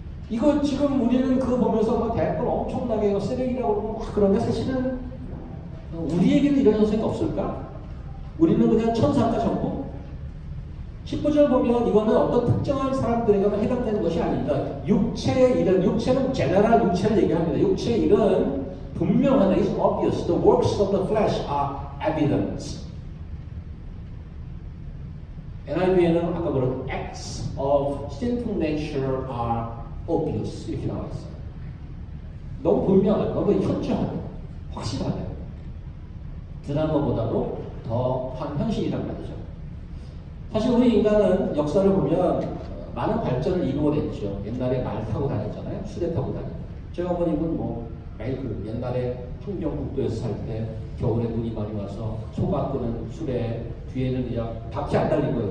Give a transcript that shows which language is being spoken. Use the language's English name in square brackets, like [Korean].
[Korean] 이거 지금 우리는 그거 보면서 막 대학원 엄청나게 쓰레기라고 그러고 막 그런데 사실은 우리에게는 이런 현상이 없을까? 우리는 그냥 천사인가 전부? 19절 보면 이거는 어떤 특정한 사람들에게만 해당되는 것이 아닙니다. 육체의 일은, 육체는 제너럴 육체를 얘기합니다. 육체의 일은 분명하다. [English] It's obvious. The works of the flesh are evident. [Korean] NIV에는 아까 그런 [English] acts of sinful nature are obvious [Korean] 이렇게 나와 있어요. 너무 분명하고 너무 현저하고 확실하게 드라마보다도 더한 현실이란 말이죠. 사실 우리 인간은 역사를 보면 많은 발전을 이루어냈죠. 옛날에 말 타고 다녔잖아요. 수레 타고 다니고. 저희 어머님은 뭐 매일 그 옛날에 풍경북도에서 살 때 겨울에 눈이 많이 와서 소가 끄는 수레 뒤에는 그냥 바퀴 안 달린 거예요.